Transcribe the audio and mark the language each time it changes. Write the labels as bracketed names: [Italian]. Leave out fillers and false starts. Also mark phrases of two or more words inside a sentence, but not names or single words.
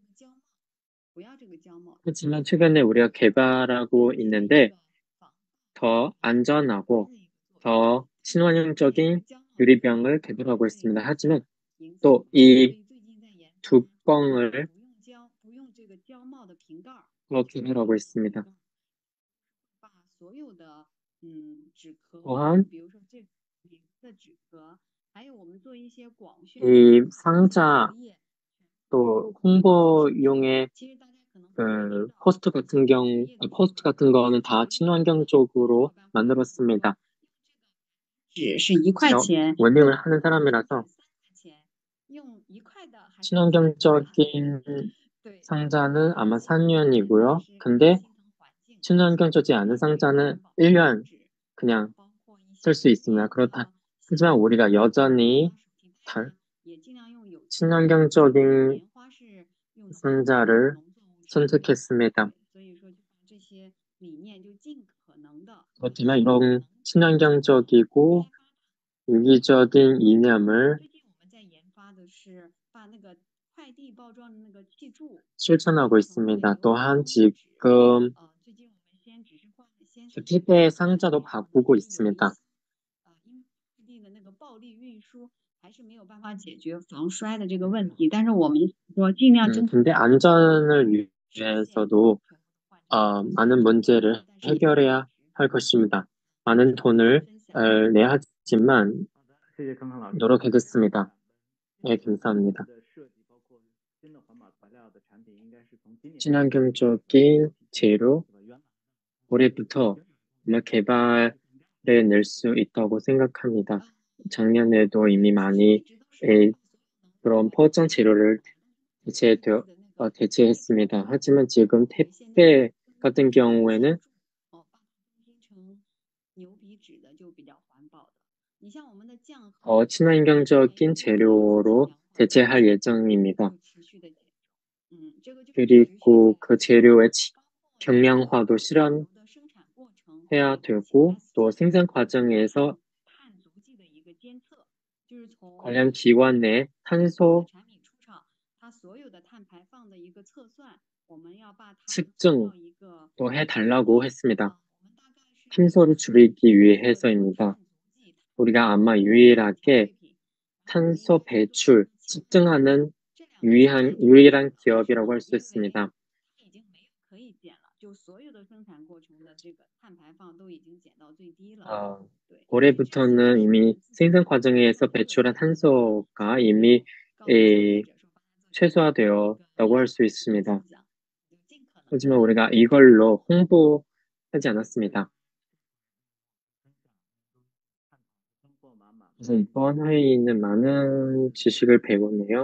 [Korean] 하지만 최근에 우리가 개발하고 있는데 더 안전하고 더 친환경적인 유리병을 개발하고 있습니다. 하지만 또 이 뚜껑을 개발하고 있습니다. [Chinese] 把所有的纸壳， [Korean] 또한 [Chinese] 比如说这里的纸壳，还有我们做一些广宣的 [Korean] 이 상자 [Chinese] 纸叶， [Korean] 또 홍보용의 [Chinese] 其实大家可能会注意到 [Korean] 포스트 같은 거는 다 친환경적으로 만들었습니다. [Chinese] 纸是1块钱， [Korean] 원링을 하는 사람이라서 [Chinese] 用1块的还是 [Korean] 친환경적인 [Chinese] 对， [Korean] 상자는 아마 3년이고요. 근데 [Chinese] 心疼环境， [Korean] 친환경적이지 않은 상자는 1년 그냥 [Chinese] 包括一些 [Korean] 쓸 수 있습니다. 그렇다. 하지만 우리가 여전히 [Chinese] 手提袋也尽量用有机 [Korean] 친환경적인 [Chinese] 棉花是用的 [Korean] 상자를 [Chinese] 农作物产品， [Korean] 선택했습니다. [Chinese] 所以说就把这些理念就尽可能的 [Korean] 그렇지만 이런 친환경적이고 유기적인 이념을 [Chinese] 最近我们在研发的是把那个快递包装的那个气柱 [Korean] 실천하고 [Chinese] 从 [Korean] 있습니다. [Chinese] 那个 [Korean] 또한 [Chinese] 牛皮纸 [Korean] 지금 [Chinese] 最近我们先只是换了先 [Korean] 택배 상자도 바꾸고 있습니다. [Chinese] 因为快递的那个暴力运输还是没有办法解决防摔的这个问题，但是我们说尽量争取 [Korean] 근데 안전을 위해서도 많은 문제를 해결해야 할 것입니다. 많은 돈을 내야 하지만 [Chinese] 谢谢康康老师。 [Korean] 노력하겠습니다. 네, 감사합니다. [Chinese] 的设计包括新的环保材料的产品应该是从今年 [Korean] 친환경적인 재료 올해부터 아마 개발해 낼 수 있다고 생각합니다. 작년에도 이미 많이 그런 포장 재료를 대체했습니다. 하지만 지금 택배 같은 경우에는 [Chinese] 牛皮纸的就比较环保的。你像我们的酱盒， [Korean] 친환경적인 재료로 대체할 예정입니다. [Chinese] 持续的减重，这个就是 [Korean] 그리고 그 재료의 경량화도 실현해야 [Chinese] 生产过程 [Korean] 되고 또 생산 과정에서 [Chinese] 碳足迹的一个监测，就是从 [Korean] 관련 기관 내 탄소 [Chinese] 产品出厂，它所有的碳排放的一个测算，我们要把它 [Korean] 측정도 [Chinese] 一个 [Korean] 해달라고 했습니다. [Chinese] 我们大概是 [Korean] 탄소를 줄이기 위해서입니다. 우리가 아마 유일하게 탄소 배출 측정하는 유일한 기업이라고 할 수 있습니다. [Chinese] 已经没有可以减了，就所有的生产过程的这个碳排放都已经减到最低了。 [Korean] 올해부터는 이미 생산 과정에서 배출한 탄소가 이미 최소화되었다고 할 수 있습니다. 하지만 우리가 이걸로 홍보하지 않았습니다. 그래서 이번 회의는 많은 지식을 배웠네요.